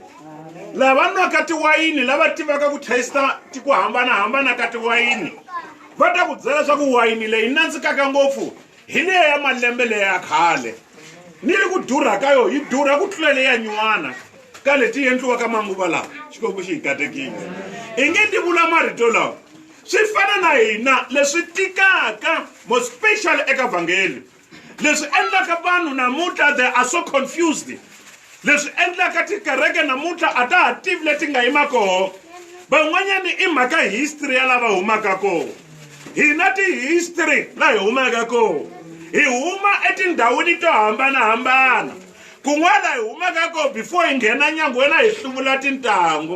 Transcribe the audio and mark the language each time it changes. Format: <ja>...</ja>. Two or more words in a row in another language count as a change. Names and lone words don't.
<ts>Lava nwaka tiwayini lava tivaka ku taster ku hambanahambana ka tiwayini va ta ku byela swa ku wayini leyi nandzikaka ngopfu hi leya ya malembe leya khale ni le ku durha ka yo yi durha ku tlula leya nyuwana ka leti endliwaka manguva lawa. Xikwembu xi hi katekile. I nge ti vula marito lawa swi fana na hina leswi tikaka</ts> <en>more special</en> <ts>eka vhangeli leswi endlaka vanhu namuntlha</ts> <en>they are so confused.</en> <ts>Leswi endlaka tikereke namuntlha a ta ha tivi leti nga yima koho. Van'wanyani i mhaka history ya lava humaka koho. Hina ti-history la hi humaka koho hi huma etindhawini to hambanahambana. Kun'wana hi humaka koho before hi nghena nyangweni hi hluvula tintangu.</ts>